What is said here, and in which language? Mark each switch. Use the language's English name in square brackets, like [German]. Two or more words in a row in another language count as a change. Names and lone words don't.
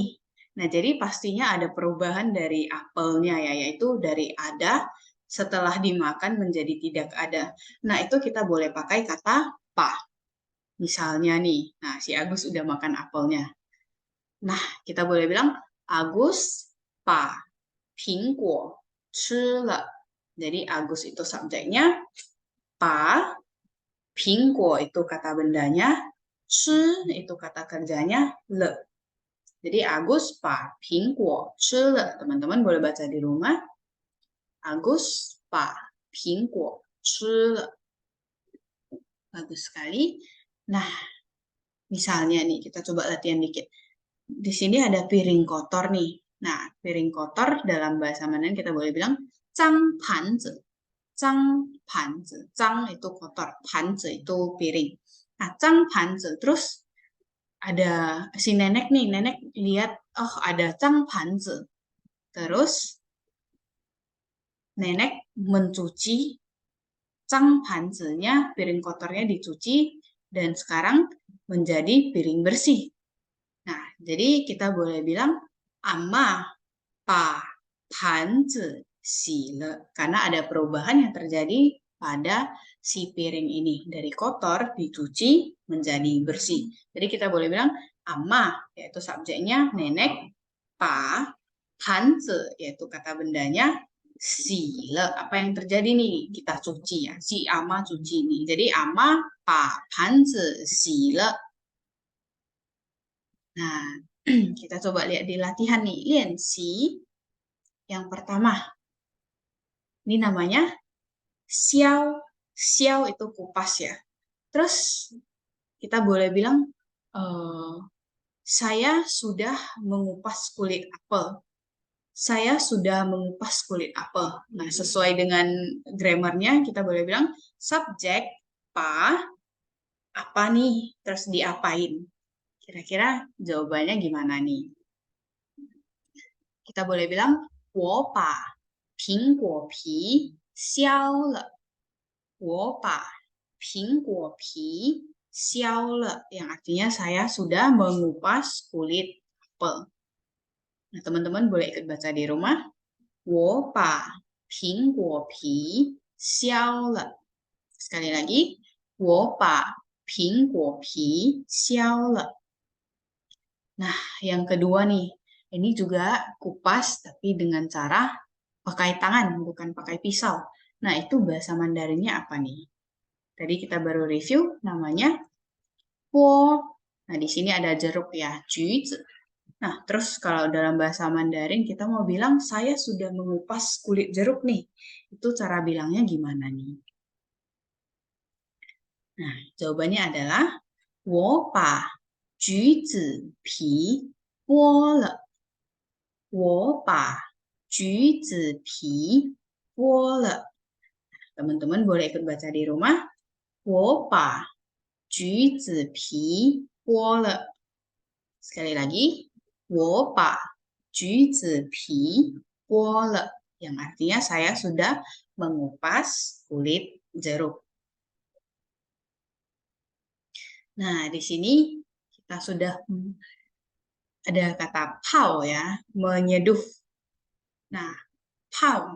[Indonesian] Nah, jadi pastinya ada perubahan dari apelnya ya, yaitu dari ada setelah dimakan menjadi tidak ada. Nah, itu kita boleh pakai kata pa. Misalnya nih, nah si Agus udah makan apelnya. Nah, kita boleh bilang Agus [Chinese] 把苹果吃了. [Indonesian] Jadi Agus itu subjeknya, pa, 苹果 itu kata bendanya, 吃 itu kata kerjanya, le. Jadi Agus [Chinese] 把苹果吃了. [Indonesian] Teman-teman boleh baca di rumah. Agus [Chinese] 把苹果吃了. [Indonesian] Bagus sekali. Nah, misalnya nih kita coba latihan dikit. Di sini ada piring kotor nih. Nah, piring kotor dalam bahasa Mandarin kita boleh bilang [Chinese] 脏盘子. 脏盘子, 脏 [Indonesian] itu kotor, 盘子 itu piring. Nah, [Chinese] 脏盘子, [Indonesian] terus ada si nenek nih, nenek lihat, oh ada [Chinese] 脏盘子. [Indonesian] Terus nenek mencuci [Chinese] 脏盘子- [Indonesian] nya, piring kotornya dicuci, dan sekarang menjadi piring bersih. Nah, jadi kita boleh bilang, [Chinese] Amma 把盘子洗了, [Indonesian] karena ada perubahan yang terjadi pada si piring ini. Dari kotor dicuci menjadi bersih. Jadi kita boleh bilang amma, yaitu subjeknya nenek, [Chinese] 把, 盘子, [Indonesian] yaitu kata bendanya, [Chinese] 洗了. [Indonesian] Apa yang terjadi nih? Kita cuci ya. Si ama cuci nih. Jadi ama [Chinese] 把盘子洗了. [Indonesian] Nah, kita coba lihat di latihan nih. [Chinese] 练习. [Indonesian] Yang pertama, ini namanya xiao. Xiao itu kupas ya. Terus kita boleh bilang, saya sudah mengupas kulit apel. Saya sudah mengupas kulit apel. Nah, sesuai dengan grammarnya, kita boleh bilang, subjek, pa, apa nih, terus diapain. Kira-kira jawabannya gimana nih? Kita boleh bilang, [Chinese] 我把苹果皮削了. 我把苹果皮削了, [Indonesian] yang artinya saya sudah mengupas kulit apel. Nah, teman-teman boleh ikut baca di rumah. [Chinese] 我把苹果皮削了. [Indonesian] Sekali lagi, [Chinese] 我把苹果皮削了. [Indonesian] Nah, yang kedua nih, ini juga kupas tapi dengan cara pakai tangan, bukan pakai pisau. Nah, itu bahasa Mandarinnya apa nih? Tadi kita baru review, namanya po. Nah, di sini ada jeruk ya, juzi. Nah, terus kalau dalam bahasa Mandarin kita mau bilang, saya sudah mengupas kulit jeruk nih. Itu cara bilangnya gimana nih? Nah, jawabannya adalah, [Chinese] 我把橘子皮剥了. 我把橘子皮剥了. [Indonesian] Teman-teman boleh ikut baca di rumah. [Chinese] 我把橘子皮剥了. [Indonesian] Sekali lagi. [Chinese] 我把橘子皮剥了. [Indonesian] Yang artinya saya sudah mengupas kulit jeruk. Nah, di sini kita sudah ada kata pau ya, menyeduh. Nah, pau.